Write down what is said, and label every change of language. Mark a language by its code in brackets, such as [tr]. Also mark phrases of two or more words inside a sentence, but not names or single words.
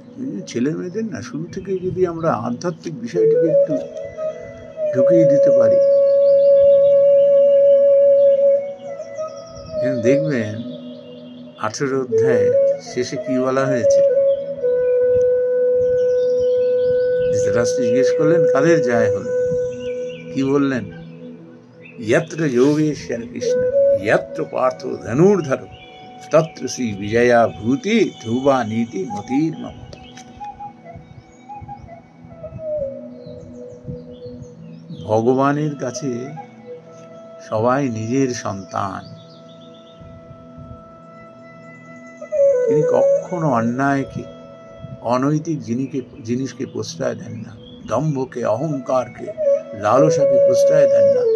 [bn] ছেলে মেয়েদের না শুরু থেকে যদি আমরা আধ্যাত্মিক বিষয়টিকে একটু ঢুকিয়ে দিতে পারি, দেখবেন 18 অধ্যায়ে শেষে কি বলা হয়েছে। ধৃতরাষ্ট্র জিজ্ঞেস করলেন কাদের জয় হলো, কি বললেন? [sa] यत्र योगेश्वर कृष्ण यत्र पार्थो धनुर्धर तत्र श्री विजया भूति ध्रुवा नीति मतिर्मम। [bn] ভগবানের কাছে সবাই নিজের সন্তান। তিনি কখনো অন্যায়কে, অনৈতিক জিনিসকে প্রশ্রয় দেন না, দম্ভকে, অহংকারকে, লালসাকে প্রশ্রয় দেন না।